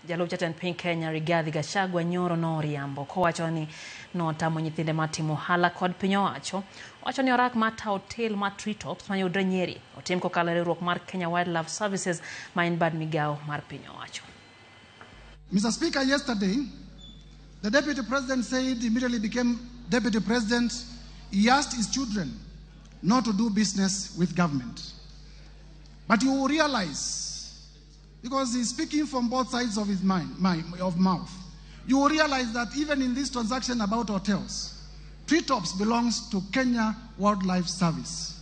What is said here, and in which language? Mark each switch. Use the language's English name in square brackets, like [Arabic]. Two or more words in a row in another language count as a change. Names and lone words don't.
[Luo (Kenya and Tanzania)] Jalup Jatend Piny Kenya Gachagua nyoro no riambo kowachoni notamo nyithinde timo ohala kod piny owacho. Owacho ni orak mar hotel mar treetops mayudre Nyeri otim kokalo riwruok mar Kenya Wildlife Services ma en bad migao mar piny owacho. [English] Mr. Speaker, yesterday the Deputy President said, immediately became Deputy President, he asked his children not to do business with government. But you will realize, because he's speaking from both sides of his mouth, you will realize that even in this transaction about hotels, treetops belongs to Kenya Wildlife Service.